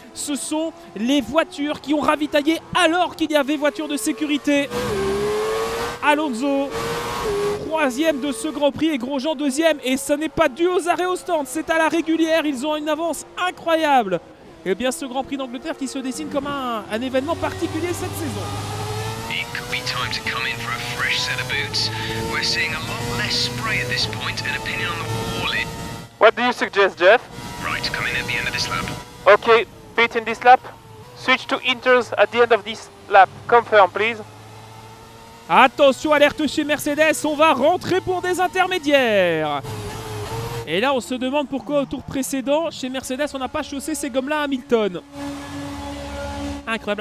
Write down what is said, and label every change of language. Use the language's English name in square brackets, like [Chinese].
[French] Ce sont les voitures qui ont ravitaillé alors qu'il y avait voiture de sécurité. Alonso 3e de ce Grand Prix et Grosjean 2e. Et ce n'est pas dû aux arrêts au stand, c'est à la régulière. Ils ont une avance incroyable. Et bien ce Grand Prix d'Angleterre qui se dessine comme un événement particulier cette saison. [English] It could be time to come in for a fresh set of boots. We're seeing a lot less spray at this point, an opinion on the wall. What do you suggest, Jeff? Right, come in at the end of this lap. Okay, pit in this lap. Switch to inters at the end of this lap. Confirm, please. [French] Attention, alerte chez Mercedes, on va rentrer pour des intermédiaires. Et là, on se demande pourquoi au tour précédent, chez Mercedes, on n'a pas chaussé ces gommes-là à Hamilton. Incroyable.